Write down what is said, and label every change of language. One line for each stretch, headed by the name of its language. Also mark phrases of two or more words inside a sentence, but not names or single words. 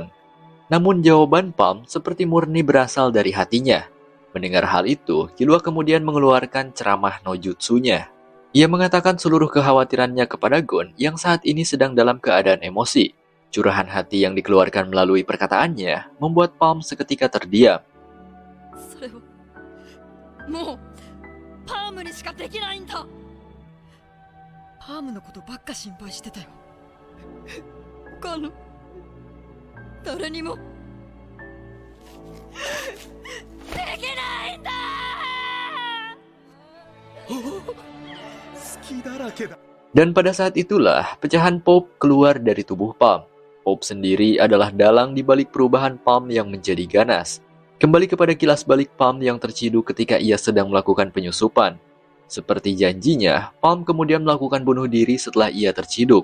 Indonesian: Namun jawaban Palm seperti murni berasal dari hatinya. Mendengar hal itu, Killua kemudian mengeluarkan ceramah no jutsunya. Ia mengatakan seluruh kekhawatirannya kepada Gon yang saat ini sedang dalam keadaan emosi. Curahan hati yang dikeluarkan melalui perkataannya membuat Palm seketika terdiam.
Japanese: それをもうパームにしかできないんだ。パハームのことばっか心配してたよ。他の誰にもできないんだ。隙だらけだ。
Indonesian: Dan pada saat itulah, pecahan Pope keluar dari tubuh Palm. Pope sendiri adalah dalang di balik perubahan Palm yang menjadi ganas. Kembali kepada kilas balik Palm yang terciduk ketika ia sedang melakukan penyusupan. Seperti janjinya, Palm kemudian melakukan bunuh diri setelah ia terciduk.